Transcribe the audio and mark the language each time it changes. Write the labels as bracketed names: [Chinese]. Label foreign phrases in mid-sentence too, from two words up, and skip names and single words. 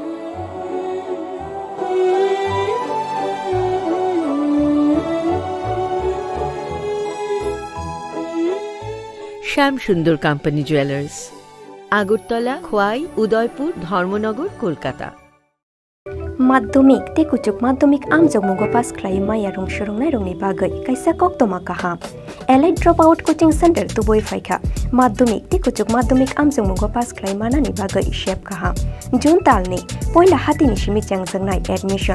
[Bangla] শ্যাম সুন্দর কোম্পানি জুয়েলার্স, আগরতলা, খোয়াই, উদয়পুর, ধর্মনগর, কলকাতা। [Kok Borok] Maddomik te kucuk maddomik amjok mugo pas klai maya rong shorong ni bagai kaisa kok toma kaham. Allied Dropout Coaching Center tuboi faika. Maddomik te kucuk maddomik amjok mugo pas klai mana ni bagai shep kaham. Jun talni poila hati ni shimi changjang admission.